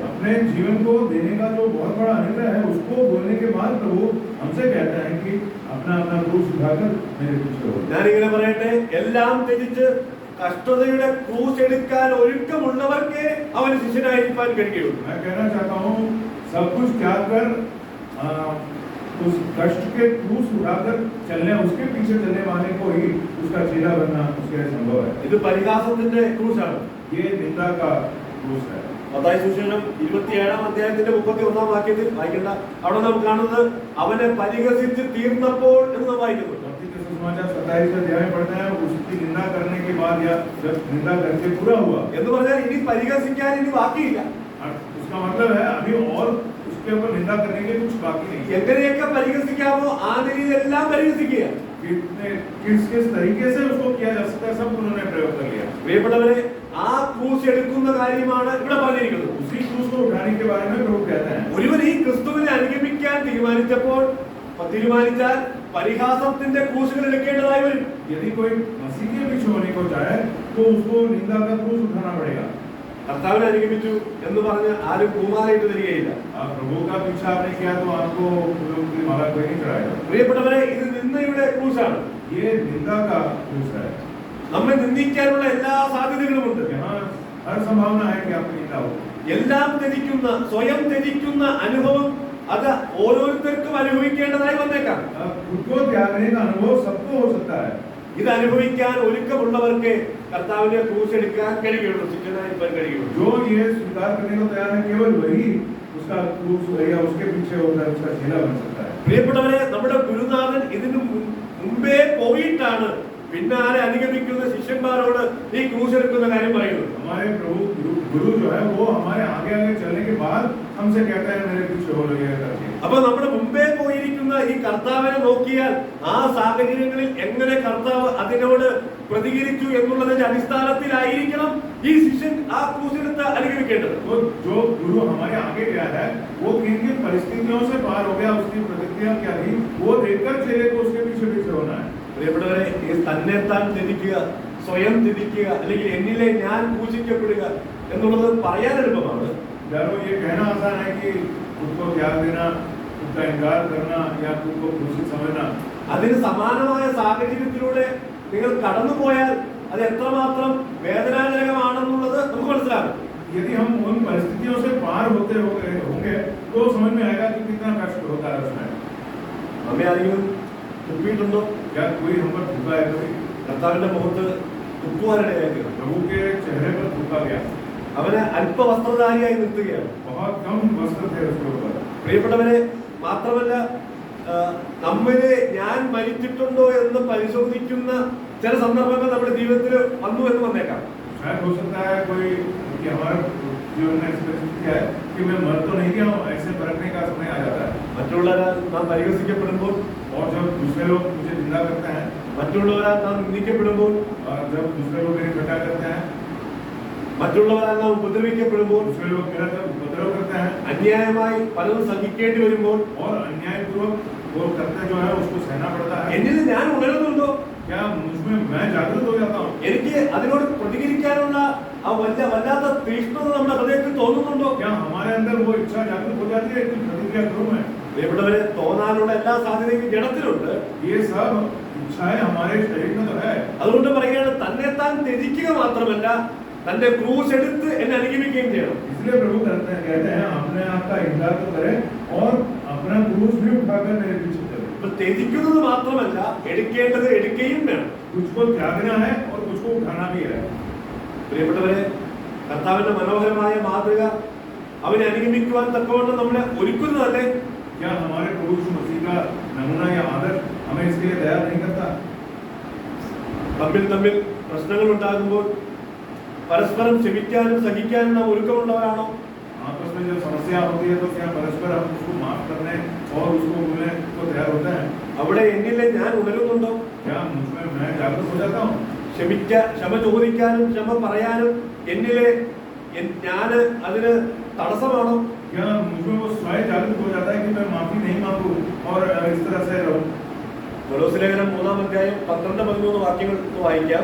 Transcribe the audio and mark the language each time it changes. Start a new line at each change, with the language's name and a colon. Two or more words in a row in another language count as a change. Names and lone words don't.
Hindi: अपने जीवन को देने का जो बहुत बड़ा अनुग्रह है उसको बोलने के बाद प्रभु हमसे कहता है कि अपना अपना क्रूस उठाकर मेरे पीछे हो.
Malayalam: ഞാനിങ്ങനെ പറയട്ടെ, എല്ലാം ത്യജിച്ച് കഷ്ടതയുടെ ക്രൂശ് എടുക്കാൻ ഒരുക്കമുള്ളവർക്ക് അവന് ശിഷ്യനായിരിക്കാൻ കഴിയുള്ളൂ.
Hindi: मैं कहना चाहता हूँ, सब कुछ त्याग कर उस कष्ट के क्रूस उठाकर चलने, उसके पीछे चलने वाले को ही उसका चेला बनना उसके लिए संभव है.
Malayalam: ഇത് പരിഹാസത്തിന്റെ ക്രൂശാണ്.
Hindi: ये निंदा का क्रूस है.
Malayalam: മത്തായി സുവിശേഷം 27-ാം അധ്യായത്തിന്റെ 31-ാം വാക്യത്തിൽ വായിക്കേണ്ട, അവിടെ നാം കാണുന്നത് അവനെ പരിഹസിച്ച് തീർന്നപ്പോൾ എന്ന് നാം വായിക്കുന്നു.
Hindi: समाचार 27 अध्याय में पढ़ते हैं, उसकी निंदा करने के बाद या जब निंदा करके पूरा हुआ.
Malayalam: എന്ന് പറഞ്ഞാൽ ഇനി പരിഹസിക്കാൻ ഇനി ബാക്കിയില്ല.
Hindi: उसका मतलब है अभी और उसके ऊपर निंदा करने के कुछ बाकी नहीं.
Malayalam: എങ്ങനെയൊക്കെ പരിഹസിക്കാമോ ആ നിലയിലെല്ലാം പരിഹസിക്കുക.
Hindi: किस किस तरीके से उसको किया जा सकता है सब उन्होंने प्रयोग कर लिया.
Malayalam: പ്രിയപ്പെട്ടവരെ, ആ ക്രൂശ് എടുക്കുന്ന കാര്യമാണ് ഇവിടെ പറഞ്ഞിരിക്കുന്നത്.
Hindi: उसी क्रूस को उठाने के बारे में प्रभु कहते हैं.
Malayalam: ഒരുവൻ ഈ ക്രിസ്തുവിനെ അനുഗമിക്കാൻ തീരുമാനിച്ചാൽ പരിഹാസത്തിന്റെ ക്രൂശുകൾ എടുക്കേണ്ടതായി വരും.
Hindi: यदि कोई मसीह के पीछे होने को चाहे तो उसको निंदा का क्रूस उठाना पड़ेगा.
Malayalam: കർത്താവിനെ അനുഗമിച്ചു എന്ന് പറഞ്ഞ് ആരും പൂമാലയിട്ട് തരികയില്ല.
Hindi: प्रभु का पीछा आपने किया तो आपको फूलों की माला कोई नहीं चढ़ाएगा.
Malayalam: പ്രിയപ്പെട്ടവരെ, ഇത് നിന്ദയുടെ ക്രൂശാണ്.
Hindi: ये निंदा का क्रूस है.
Malayalam: നമ്മെ നിന്ദിക്കാനുള്ള എല്ലാ സാധ്യതകളുമുണ്ട്.
Hindi: यहाँ हर संभावना है कि आपको निंदा हो.
Malayalam: എല്ലാം ത്യജിക്കുന്ന, സ്വയം ത്യജിക്കുന്ന അനുഭവം അത് ഓരോരുത്തർക്കും അനുഭവിക്കേണ്ടതായി വന്നേക്കാം.
Hindi: खुद को त्यागने का अनुभव सबको हो सकता है.
Malayalam: ഇത് അനുഭവിക്കാൻ ഒരുക്കമുള്ളവർക്ക് കർത്താവിനെ ക്രൂശ് എടുക്കാൻ കഴിയുള്ളൂ, ശിഷ്യനായിരിക്കാൻ കഴിയുള്ളൂ.
Hindi: जो ये स्वीकार करने को तैयार है केवल वही उसका क्रूस या उसके पीछे होता है, उसका चेला बन सकता है.
Malayalam: പ്രിയപ്പെട്ടവരെ, നമ്മുടെ ഗുരുനാഥൻ ഇതിനു മുമ്പേ പോയിട്ടാണ് പിന്നാലെ അനുഗമിക്കുന്ന ശിഷ്യന്മാരോട് ഈ ക്രൂശ് എടുക്കുന്ന കാര്യം പറയുന്നത്.
Hindi: हमारे प्रभु गुरु जो है वो हमारे आगे आगे चलने के बाद हमसे कहता है मेरे पीछे हो रही है करके.
Malayalam: അപ്പൊ നമ്മുടെ മുമ്പേ പോയിരിക്കുന്ന ഈ കർത്താവിനെ നോക്കിയാൽ ആ സാഹചര്യങ്ങളിൽ എങ്ങനെ കർത്താവ് അതിനോട് പ്രതികരിച്ചു എന്നുള്ളതിന്റെ അടിസ്ഥാനത്തിലായിരിക്കണം ഈ ശിഷ്യൻ ആ ക്രൂശിലെടുത്ത് അനുഗമിക്കേണ്ടത്.
Hindi: तो जो गुरु हमारे आगे गया है वो किन किन परिस्थितियों से पार हो गया, उसकी प्रतिक्रिया क्या थी, वो देखकर चेले को उसके पीछे पीछे होना है.
Malayalam: പ്രിയപ്പെട്ടവരെ, ഈ തന്നെത്താൻ ത്യജിക്കുക, സ്വയം ത്യജിക്കുക, അല്ലെങ്കിൽ എന്നിലെ ഞാൻ പൂജിക്കപ്പെടുക എന്നുള്ളത് പറയാൻ എളുപ്പമാണ്.
Hindi: यारो ये कहना आसान है कि खुद को त्याग देना, खुद का इनकार करना या खुद को क्रूसित समझना.
Malayalam: അതിന് സമാനമായ സാഹചര്യത്തിലൂടെ നിങ്ങൾ കടന്നുപോയാൽ അത് എത്രമാത്രം വേദനാജനകമാണെന്നുള്ളത് നമുക്ക് മനസ്സിലാകും.
Hindi: यदि हम उन परिस्थितियों से पार होते होंगे तो समझ में आएगा कि कितना कष्ट होता है उसमें.
Malayalam: നമ്മെ ആരെങ്കിലും തുപ്പിയിട്ടുണ്ടോ?
Hindi: क्या कोई हम पर थूका है कभी?
Malayalam: കർത്താവിന്റെ മുഖത്ത് തുപ്പുവാനിടയാക്കി
Hindi: प्रभु के चेहरे पर थूका गया.
Malayalam: അവനെ അല്പവസ്ത്രധാരിയായി നിർത്തുകയാണ്.
Hindi: बहुत कम वस्त्र थे उसके ऊपर.
Malayalam: പ്രിയപ്പെട്ടവരെ, മാത്രമല്ല നമ്മില് ഞാൻ മരിച്ചിട്ടുണ്ടോ എന്ന് പരിശോധിക്കുന്ന ചില സന്ദർഭങ്ങൾ നമ്മുടെ ജീവിതത്തിൽ വന്നു എന്ന് വന്നേക്കാം.
Hindi: शायद हो सकता है कोई कि हमारे जीवन में ऐसी परिस्थिति है कि मैं मर तो नहीं गया हूँ, ऐसे परखने का समय आ जाता है.
Malayalam: മറ്റുള്ളവരാൽ നാം പരിഹസിക്കപ്പെടുമ്പോൾ,
Hindi: और जब दूसरे लोग मुझे निंदा करते हैं,
Malayalam: മറ്റുള്ളവരാൽ നാം നിന്ദിക്കപ്പെടുമ്പോൾ,
Hindi: और जब दूसरे लोग मेरी घटा करते हैं,
Malayalam: മറ്റുള്ളവരാൽ നാം ഉപദ്രവിക്കപ്പെടുമ്പോൾ,
Hindi: दूसरे लोग मेरा जब उपद्रव करते हैं,
Malayalam: അന്യായമായി പലതും സഹിക്കേണ്ടി വരുമ്പോൾ,
Hindi: और अन्यायपूर्वक वो करते जो है उसको सहना पड़ता है.
Malayalam: എന്നിൽ ഞാൻ ഉണരുന്നുണ്ടോ?
Hindi: क्या मुझमें मैं जागृत हो जाता हूँ?
Malayalam: എനിക്ക് അതിനോട് പ്രതികരിക്കാനുള്ള ആ വല്ലാത്ത തീക്ഷ്ണത നമ്മുടെ ഹൃദയത്തിൽ തോന്നുന്നുണ്ടോ?
Hindi: क्या हमारे अंदर वो इच्छा जागृत हो जाती है कि प्रतिक्रिया करूँ मैं?
Malayalam: പ്രിയപ്പെട്ടവരെ, തോന്നാനുള്ള എല്ലാ സാധ്യതയും ജഡത്തിലുണ്ട്.
Hindi: ये सब इच्छाएं हमारे शरीर में तो है.
Malayalam: അതുകൊണ്ട് പറയുകയാണ്, തന്നെത്താൻ ത്യജിക്കുക മാത്രമല്ല, തന്റെ ക്രൂശ് എടുത്ത് എന്നെ അനുഗമിക്കുകയും ചെയ്യണം.
Hindi: इसलिए प्रभु कहते हैं अपने आप का इनकार तो करें और अपना क्रूस भी उठाकर मेरे पीछे चले.
Malayalam: ഇപ്പൊ ത്യജിക്കുന്നത് മാത്രമല്ല, എടുക്കേണ്ടത് എടുക്കുകയും വേണം.
Hindi: कुछ को त्यागना है और कुछ को उठाना भी है.
Malayalam: പ്രിയപ്പെട്ടവരെ, കർത്താവിന്റെ മനോഹരമായ മാതൃക അവനെ അനുഗമിക്കുവാൻ തക്കവണ്ണം നമ്മളെ ഒരുക്കുന്നതല്ലേ?
Hindi: क्या हमारे प्रभु यीशु मसीह का नमूना या आदर्श हमें इसके लिए तैयार नहीं करता?
Malayalam: തമ്മിൽ പ്രശ്നങ്ങൾ ഉണ്ടാകുമ്പോൾ പരസ്പരം ക്ഷമിക്കാനും സഹിക്കാനും നാം ഒരുക്കമുള്ളവരാണോ?
Hindi: आपस में जब समस्या होती है तो क्या परस्पर हम उसको माफ करने और उसको भूलने को तैयार होते हैं?
Malayalam: അവിടെ എന്നിലെ ഞാൻ ഉണരുന്നുണ്ടോ?
Hindi: क्या मुझमें मैं जागरूक हो जाता हूँ?
Malayalam: ക്ഷമ ചോദിക്കാനും ക്ഷമ പറയാനും എന്നിലെ ഞാൻ അതിന് തടസ്സമാണോ?
Hindi: क्या मुझमें वो स्वयं जागरूक हो जाता है कि मैं माफी नहीं मांगू और इस तरह से रहूं?
Malayalam: കൊലോസ്യ ലേഖനം 3-ാം അധ്യായം 12-13 വാക്യങ്ങൾ വായിക്കാം.